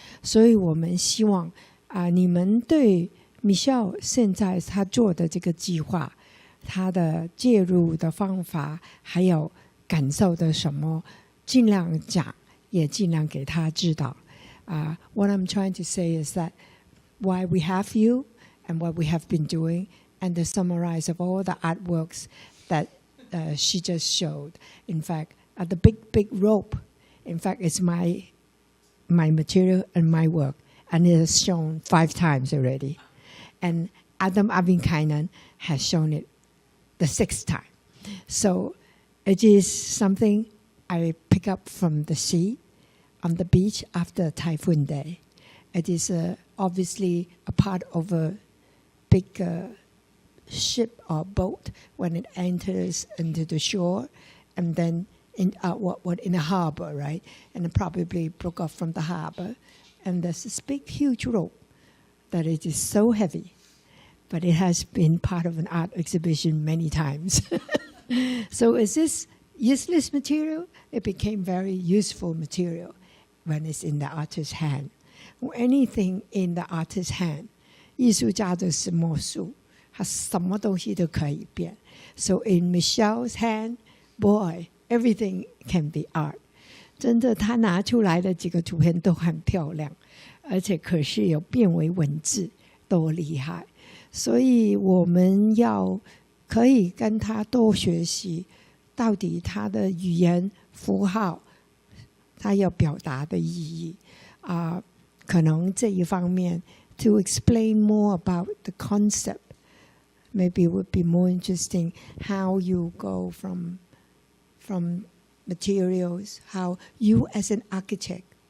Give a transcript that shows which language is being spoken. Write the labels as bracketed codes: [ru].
[zh] 所以我们希望你们对 Michelle 现在他做的这个计划，他的介入的方法还有感受的什么，尽量讲，也尽量给他知道。 [en] What I'm trying to say is that why we have you and what we have been doing, and the summarize of all the artworks that she just showed. In fact, the big rope, in fact, it's my material and my work, and it has shown 5 times already. And Adam Abinkainen has shown it the 6th time. So it is something I pick up from the sea on the beach after a typhoon day. It is obviously a part of a big ship or boat when it enters into the shore, and then in a harbor, right? And it probably broke off from the harbor. And there's this big, huge rope that it is so heavy, but it has been part of an art exhibition many times. So is this useless material? It became very useful material when it's in the artist's hand. Or anything in the artist's hand, [zh] 艺术家的是魔术，他什么东西都可以变。 [en] So in Michelle's hand, boy, everything can be art. [zh] 真的，他拿出来的几个图片都很漂亮，而且可是有变为文字，多厉害！所以我们可以跟他多学习，到底他的语言符号，他要表达的意义可能这一方面 [en] to explain more about the concept, maybe it would be more interesting how you go from materials, how you as an architect,